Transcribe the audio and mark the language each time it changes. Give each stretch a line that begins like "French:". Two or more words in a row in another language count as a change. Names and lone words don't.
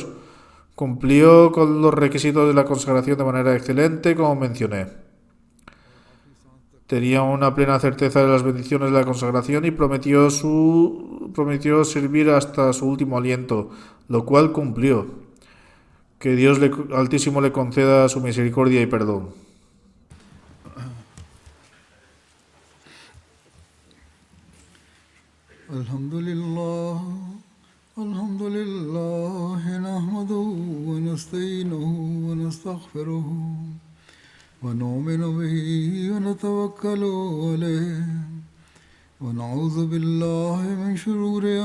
Spanish: Cumplió con los requisitos de la consagración de manera excelente, como mencioné. tenía una plena certeza de las bendiciones de la consagración y prometió servir hasta su último aliento, lo cual cumplió. Que Dios Altísimo le conceda su misericordia y perdón.
Arabic: الحمد لله الحمد لله نحمده ونستعينه ونستغفره ونؤمن به ونتوكل عليه ونعوذ بالله من شرور